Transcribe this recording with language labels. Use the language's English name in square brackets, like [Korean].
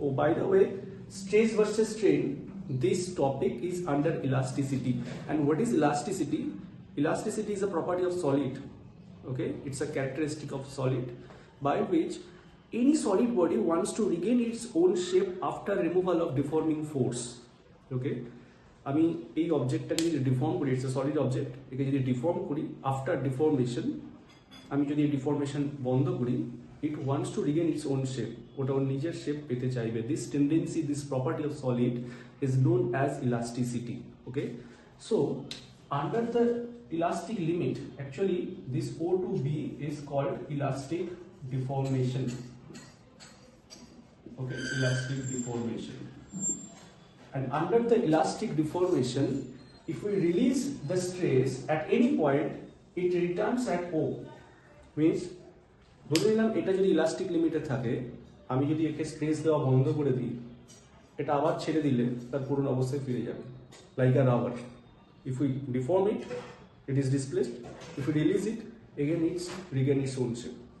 [English] Oh, by the way, stress versus strain, this topic is under elasticity. And what is elasticity? Elasticity is a property of solid. Okay, it's a characteristic of solid by which any solid body wants to regain its own shape after removal of deforming force. [Bangla] Okay, আমি এই অবজেক্টটাকে যদি deform করি, [English] it's a solid object, [Bangla] একে যদি deform করি [English] after deformation, [Bangla] আমি যদি deformation বন্ধ করি, [English] it wants to regain its own shape. [Bangla] ওটা ওর নিজের শেপ পেতে চাইবে. [English] This tendency, this property of solid is known as elasticity. Okay, so under the elastic limit, actually this O to B is called elastic deformation. Okay, elastic deformation. And under the elastic deformation, if we release the stress at any point, it returns at O. [Bangla] Means ধরে নিলাম এটা যদি elastic লিমিটে থাকে, আমি যদি একে stress দেওয়া বন্ধ করে দিই, এটা আবার ছেড়ে দিলে তার পুরনো অবস্থায় ফিরে যাবে, [English] Like a rubber. If we deform it, it is displaced. If we release it, again it's regain it's own shape.